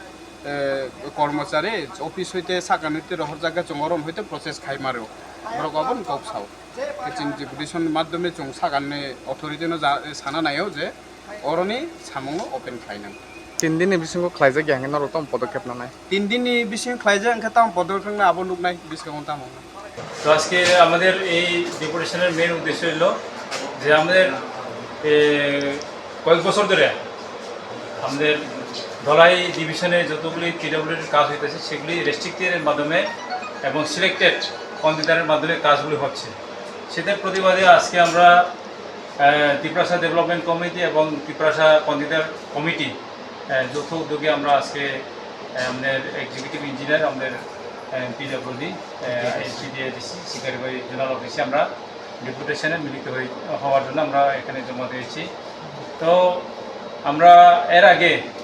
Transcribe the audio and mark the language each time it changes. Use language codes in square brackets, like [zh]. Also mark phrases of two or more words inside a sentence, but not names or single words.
[brx] कर्मचारी ऑफिस होते साकानिते रहर जागा जोंगरम होते प्रोसेस खाइमारो बरगाबन गप साव चिन डेपुटेशन माध्यमे जों सागाननि अथॉरिटीनो साना नायो जे अरनि सामुङो ओपन खाइनां 3 दिन बिसिंग खाइजा ग्यांगन र तम पदक्षेप नानाय 3 दिननि बिसिं खाइजा अंका तम पदक्षेप ना आबो नुकनाय बिसकाउंट ताम [bn] তো আজকে আমাদের এই [en] deputation's main [bn] উদ্দেশ্য হলো যে আমাদের কয়েক বছর ধরে আমাদের ধলাই ডিভিশনে যতগুলি পিডব্লিউডির কাজ হইতেছে সেগুলি রেস্ট্রিক্টেডের মাধ্যমে এবং [en] selected contractor's [bn] মাধ্যমে কাজগুলি হচ্ছে সেটার প্রতিবাদে আজকে আমরা তিপ্রাসা [en] development committee [bn] এবং তিপ্রাসা [en] contractor committee [bn] যৌথ উদ্যোগে আমরা আজকে আমাদের [en] executive engineer [bn] আমাদের পিডব্লিউডি এনপিডিএডিসি শিকারিবাড়ি [en] zonal office [bn] আমরা ডেপুটেশনে মিলিত হওয়ার জন্য আমরা এখানে জমা দিয়েছি তো আমরা এর আগে